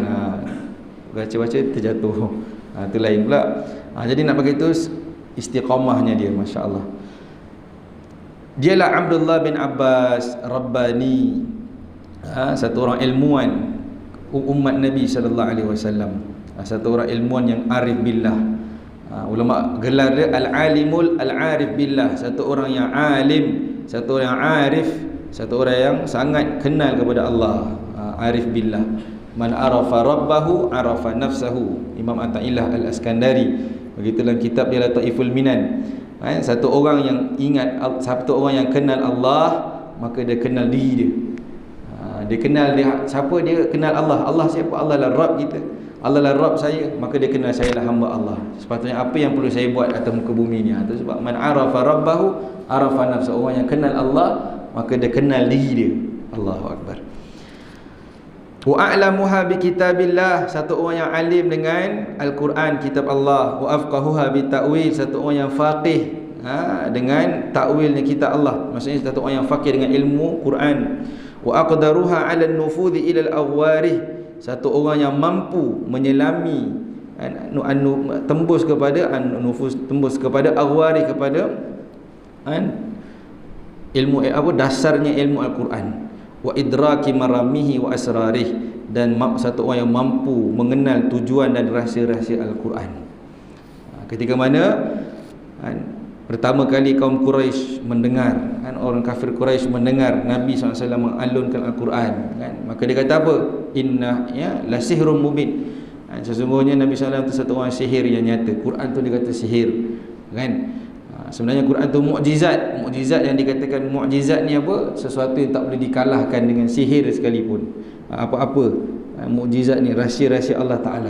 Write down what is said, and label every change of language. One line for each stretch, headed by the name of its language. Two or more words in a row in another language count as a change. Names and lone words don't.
Malay: Baca-baca terjatuh. Itu lain pula. Jadi nak bagi tu istiqamahnya dia, masya-Allah. Dialah Abdullah bin Abbas Rabbani, satu orang ilmuwan umat Nabi
Arabic: صلى الله عليه وسلم,
Malay: satu orang ilmuwan yang
Arabic: عارف بالله.
Malay: Ulama gelar dia
Arabic: العالم العارف بالله,
Malay: satu orang yang alim, satu orang yang arif, satu orang yang sangat kenal kepada Allah,
Arabic: عارف بالله. من عرف ربه عرف نفسه,
Malay: Imam Athaillah Al-Askandari begitu dalam kitab dia Lataiful Minan. Satu orang yang ingat, satu orang yang kenal Allah, maka dia kenal diri dia. Dia kenal dia, siapa dia kenal Allah. Allah siapa? Allah lah Rabb kita. Allah lah Rabb saya, maka dia kenal saya lah hamba Allah. Sepatutnya apa yang perlu saya buat atas muka bumi ni. Itu sebab
Arabic: من عرف ربه عرف نفسه,
Malay: orang yang kenal Allah, maka dia kenal diri dia.
Arabic: الله أكبر. وأعلمها بكتاب الله,
Malay: satu orang yang alim dengan Al-Quran, kitab Allah.
Arabic: وأفقهها بتأويل,
Malay: satu orang yang faqih dengan ta'wilnya kitab Allah, maksudnya satu orang yang faqih dengan ilmu Quran.
Arabic: وأقدرها على النفوذ إلى أغواره,
Malay: satu orang yang mampu menyelami tembus kepada nufus, tembus kepada aghwarih, kepada ilmu dasarnya ilmu Al-Quran.
Arabic: وإدراك مرامه وأسراره,
Malay: dan satu orang yang mampu mengenal tujuan dan rahsia-rahsia Al-Quran. Ketika mana pertama kali kaum Quraisy mendengar, orang kafir Quraisy mendengar Nabi SAW mengalunkan Al-Quran, maka dia kata apa?
Arabic: إن لسحر مبين,
Malay: sesungguhnya Nabi SAW itu satu orang sihir yang nyata. Quran tu dia kata sihir, kan? Sebenarnya Quran tu mukjizat. Mukjizat yang dikatakan mukjizat ni apa? Sesuatu yang tak boleh dikalahkan dengan sihir sekalipun. Apa-apa mukjizat ni, rahsia-rahsia Allah Ta'ala.